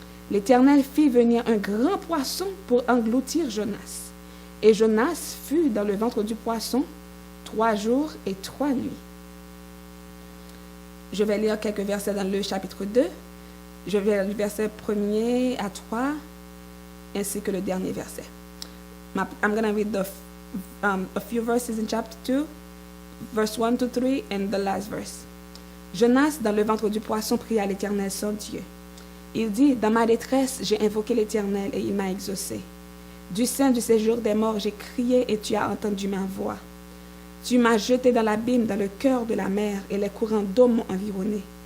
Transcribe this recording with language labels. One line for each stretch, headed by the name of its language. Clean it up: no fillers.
French: L'Éternel fit venir un grand poisson pour engloutir Jonas. Et Jonas fut dans le ventre du poisson 3 jours et 3 nuits. Je vais lire quelques versets dans le chapitre 2. Je vais lire le verset 1er à 3, ainsi que le dernier verset.
English: I'm going to read a few verses in chapter 2, verse 1 to 3, and the last verse.
French: Jonas, dans le ventre du poisson, pria à l'Éternel son Dieu. Il dit, « Dans ma détresse, j'ai invoqué l'Éternel et il m'a exaucé. Du sein du séjour des morts, j'ai crié et tu as entendu ma voix. Tu m'as jeté dans l'abîme, dans le cœur de la mer, et les courants d'eau m'ont environné.